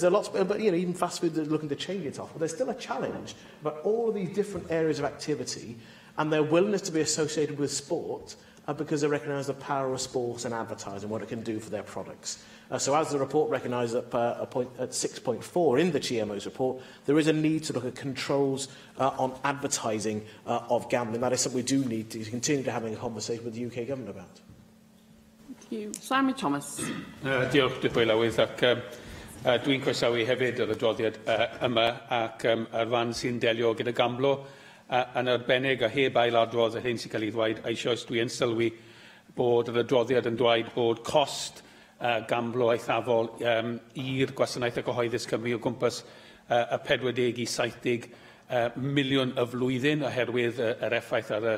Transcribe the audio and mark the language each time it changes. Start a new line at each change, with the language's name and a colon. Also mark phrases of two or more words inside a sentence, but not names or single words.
English: There are lots, but even fast food are looking to change it off. But there's still a challenge about all of these different areas of activity and their willingness to be associated with sport because they recognise the power of sport and advertising, what it can do for their products. So as the report recognised at 6.4 in the GMO's report, there is a need to look at controls on advertising of gambling. That is something we do need to continue to having a conversation with the UK government about. Thank you. Simon Thomas.
Welsh: Diolch, Dipwy Lywydd, ac dwi'n croesawu hefyd yr adroddiad yma ac ar fan sy'n delio gyda gamblo. yn arbennig a heb ail-adrodd yr hyn sy'n cael ei ddweud eisoes dwi'n sylwi bod yr adroddiad yn dweud bod cost gamblo eithafol i'r gwasanaethau cyhoeddus Cymru o gwmpas y 40 i 70 miliwn y flwyddyn oherwydd yr effaith